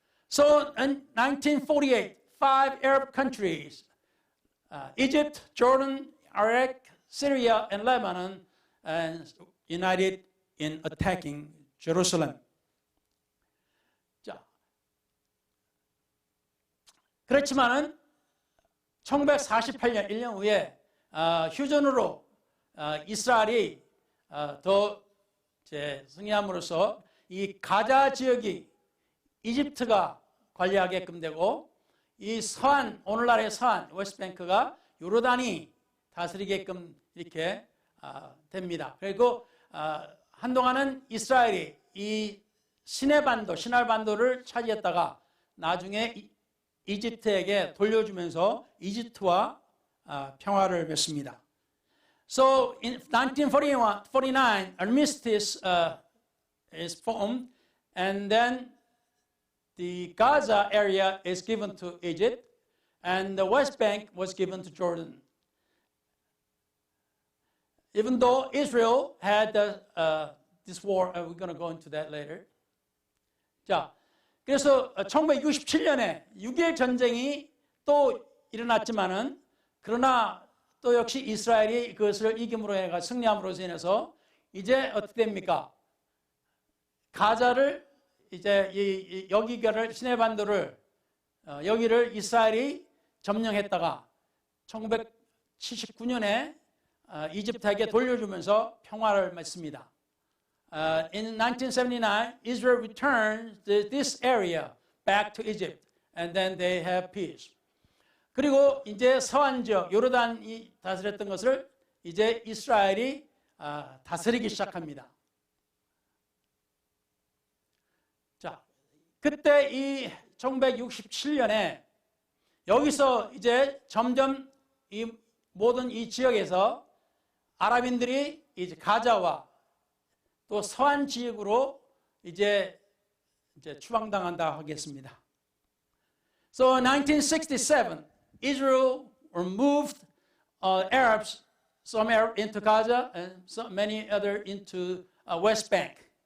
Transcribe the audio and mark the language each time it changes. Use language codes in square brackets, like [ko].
[en] So in 1948, 5 Arab countries, Egypt, Jordan, Iraq, Syria, and Lebanon, united in attacking Jerusalem. [ko] 자, 그렇지만은 1948년 1년 후에 휴전으로 이스라엘이 더 승리함으로써 이 가자 지역이 이집트가 관리하게끔 되고 이 서안, 오늘날의 서안, 웨스트뱅크가 요르단이 다스리게끔 이렇게 됩니다. 그리고 한동안은 이스라엘이 이 시내반도를 차지했다가 나중에 이집트에게 돌려주면서 이집트와 평화를 맺습니다. [en] So in 1949, armistice is formed, and then the Gaza area is given to Egypt, and the West Bank was given to Jordan. Even though Israel had this war, we're going to go into that later. [ko] 자, 그래서 1967년에 6.1 전쟁이 또 일어났지만은 그러나 또 역시 이스라엘이 그것을 이김으로 해가 승리함으로써 인해서 이제 어떻게 됩니까? 가자를 이제 여기를 시내반도를 여기를 이스라엘이 점령했다가 1979년에 이집트에게 돌려주면서 평화를 맺습니다. [en] In 1979, Israel returns this area back to Egypt, and then they have peace. [ko] 그리고 이제 서안 지역, 요르단이 다스렸던 것을 이제 이스라엘이 다스리기 시작합니다. 자, 그때 이 1967년에 여기서 이제 점점 이 모든 이 지역에서 아랍인들이 이제 가자와 또 서안 지역으로 이제 추방당한다 하겠습니다. [en] So in 1967, Israel moved Arabs, some Arab into Gaza and many other into West Bank.